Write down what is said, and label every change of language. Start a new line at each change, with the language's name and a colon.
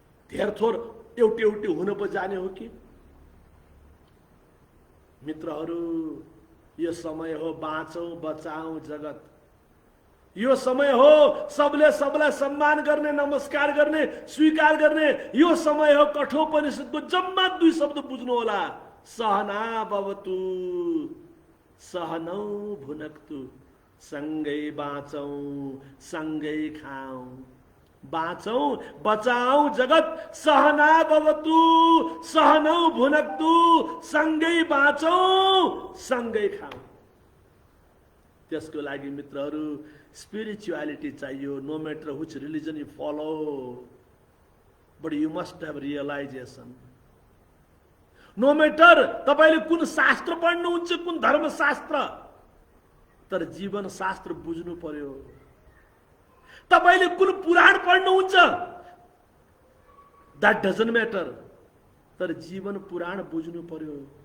Nepali: धेरथोर एउटी एउटी हुन पो जाने हो कि? मित्रहरू, यो समय हो बाँचौं बचाऊं जगत। यो समय हो सबले सबलाई सम्मान गर्ने, नमस्कार गर्ने, स्वीकार गर्ने। यो समय हो। कठोपनिषदको जम्मा 2 शब्द बुझ्नु होला।
Sanskrit: सहना भवतु सहनौ भुनक्तु।
Nepali: सँगै बाँचौं सँगै खाऊं। बाँचौं बचाऊं जगत।
Sanskrit: सहना भवतु सहनौ भुनक्तु।
Nepali: सँगै बाँचौं सँगै खाऊं। त्यसको लागि मित्रहरू स्पिरिचुअलिटी चाहियो।
English: No matter which religion you follow, but you must have realisation. No matter
Nepali: तपाईले कुन शास्त्र पढ्नुहुन्छ, कुन धर्मशास्त्र, तर जीवन शास्त्र बुझ्नु पर्यो। तपाईले कुन पुराण पढ्नुहुन्छ,
English: that doesn't matter,
Nepali: तर जीवन पुराण बुझ्नु पर्यो।